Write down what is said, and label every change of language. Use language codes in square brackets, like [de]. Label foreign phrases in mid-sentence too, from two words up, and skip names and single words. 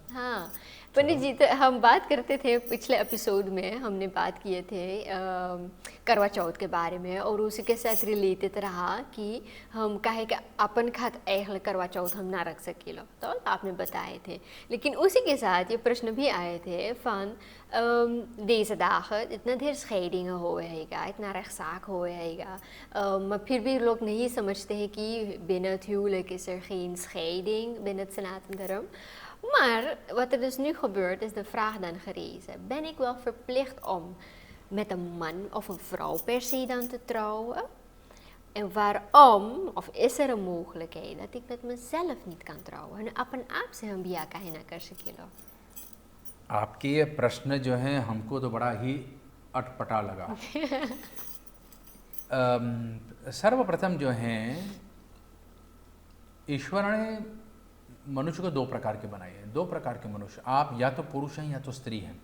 [hns] हाँ पंडित जी, तो हम बात करते थे पिछले एपिसोड में, हमने बात किए थे करवा चौथ के बारे में और उसी के साथ रिलेटेड रहा कि हम काहे के अपन खात ऐहल करवा चौथ हम ना रख सकेलो, तो आपने बताए थे। लेकिन उसी के साथ ये प्रश्न भी आए थे [nl] van deze dagen [hns] इतना ढेर scheidingen होएगा, इतना rechtszaak होएगा, maar फिर भी लोग नहीं समझते हैं कि [nl] binnen het huwelijk is er geen scheiding binnen het Sanatendharm. Maar wat er dus nu gebeurt is de vraag dan gerezen. Ben ik wel verplicht om met een man of een vrouw per se dan te trouwen? En waarom, of is er een mogelijkheid dat ik met mezelf niet kan trouwen? [hns] En अपन आप से हम बिया काहे ना कर सकेलो? आपके ये प्रश्न जो हैं हमको तो बड़ा ही अटपटा लगा। सर्वप्रथम जो हैं, ईश्वर ने मनुष्य को दो प्रकार के बनाए हैं। दो प्रकार के मनुष्य, आप या तो पुरुष हैं या तो स्त्री हैं